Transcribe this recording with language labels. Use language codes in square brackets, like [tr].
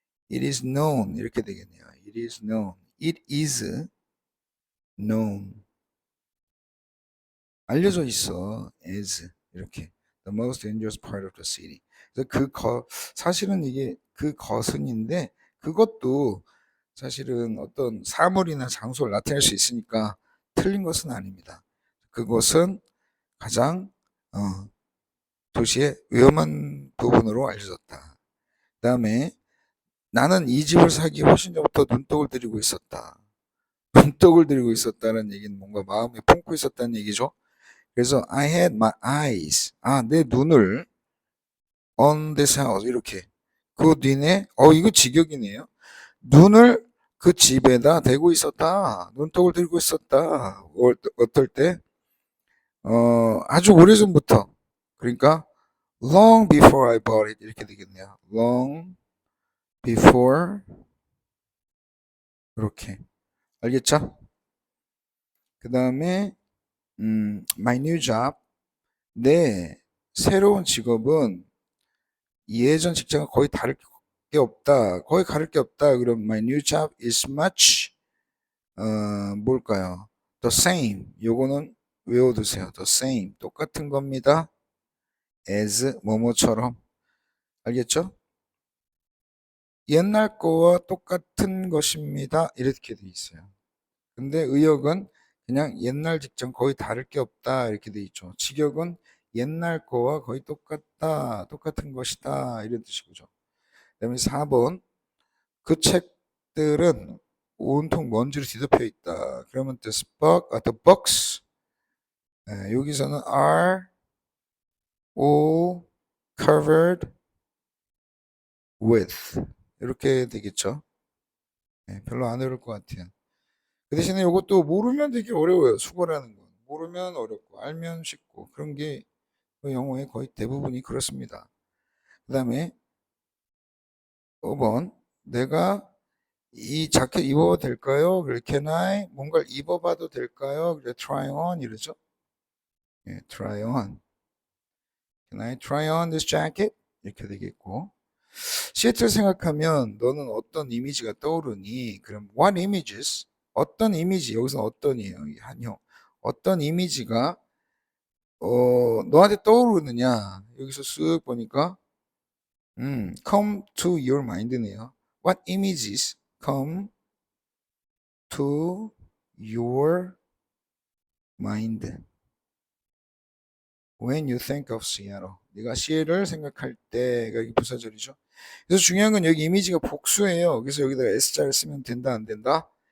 [en] It is known [ko] 이렇게 되겠네요. [en] It is known. It is known. [ko] 알려져 있어. [en] as [ko] 이렇게 [en] the most dangerous part of the city. [ko] 그래서 사실은 이게 그것은인데 그것도 사실은 어떤 사물이나 장소를 나타낼 수 있으니까 틀린 것은 아닙니다. 그것은 가장 도시의 위험한 부분으로 알려졌다. 그 다음에 나는 이 집을 사기 훨씬 전부터 눈독을 들이고 있었다. 눈독을 들이고 있었다는 얘기는 뭔가 마음에 품고 있었다는 얘기죠. 그래서 [en] I had my eyes, [ko] 내 눈을 [en] on this house [ko] 이렇게 그 뒤에 이거 직역이네요. 눈을 그 집에다 대고 있었다. 눈독을 들고 있었다. 어떨 때? 아주 오래전부터. 그러니까 [en] long before I bought it [ko] 이렇게 되겠네요. [en] long before [ko] 이렇게 알겠죠? 그 다음에 [en] my new job [ko] 내 새로운 직업은 예전 직장과 거의 다를 게 없다. 거의 다를 게 없다. 그럼 [en] my new job is much [ko] 뭘까요? [en] The same. [ko] 요거는 외워두세요. The same. 똑같은 겁니다. as 뭐뭐처럼. 알겠죠? 옛날 거와 똑같은 것입니다. 이렇게 돼 있어요. 근데 의역은 그냥 옛날 직장 거의 다를 게 없다. 이렇게 돼 있죠. 직역은 옛날 거와 거의 똑같다. 똑같은 것이다. 이런 뜻이죠. 그다음에 4번. 그 책들은 온통 먼지로 뒤덮여 있다. 그러면 [en] the books [ko] 여기서는 [en] are all covered with [ko] 이렇게 되겠죠. 별로 안 어려울 것 같아요. 그 대신에 이것도 모르면 되게 어려워요. 수거라는 건 모르면 어렵고 알면 쉽고 그런 게 영어의 거의 대부분이 그렇습니다. 그 다음에 5번 내가 이 자켓 입어도 될까요? 그래, [en] can I [ko] 뭔가를 입어봐도 될까요? 그래, [en] try on [ko] 이러죠. [en] try on. Can I try on this jacket? [ko] 이렇게 되겠고. 시애틀 생각하면 너는 어떤 이미지가 떠오르니? [en] 그럼 what images? [ko] 어떤 이미지? 여기서 어떤이에요? 한형. 어떤 이미지가 너한테 떠오르느냐? 여기서 쓱 보니까 [en] come to your mind네요. What images come to your mind when you think of Seattle? [ko] 네가 시애를 생각할 때가 이게 부사절이죠. 그래서 중요한 건 여기 이미지가 복수예요. 그래서 여기다가 S자를 쓰면 된다, 안 된다?